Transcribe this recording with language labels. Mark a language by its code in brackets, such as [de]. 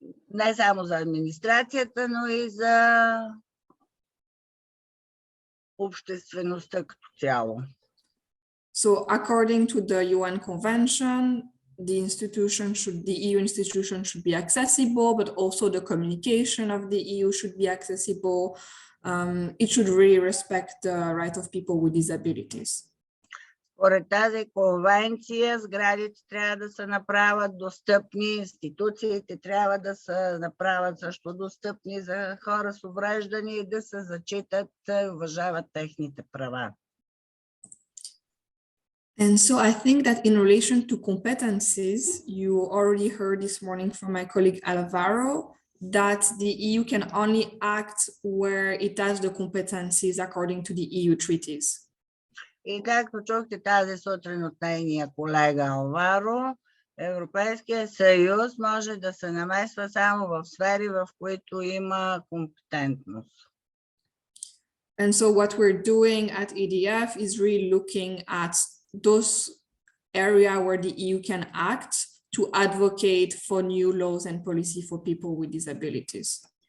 [bg] Не само за администрацията, но и за обществеността като цяло. [en] So, according to the UN Convention, the EU institution should be accessible, but also the communication of the EU should be accessible. It should really respect the right of people with disabilities. [bg] Според тази конвенция, сградите трябва да се направят достъпни, институциите трябва да се направят също достъпни за хора с увреждания и да се зачитат и уважават техните права. [en] And so I think that in relation to competencies, you already heard this morning from my colleague Alvaro, that the EU can only act where it has the competencies according to the EU treaties. [bg] И както чухте тази сутрин от нейния колега Алваро, Европейския съюз може да се намесва само в сфери, в които има компетентност. [en] And so what we're doing at EDF is really looking at those areas where the EU can act to advocate for new laws and policy for people with disabilities.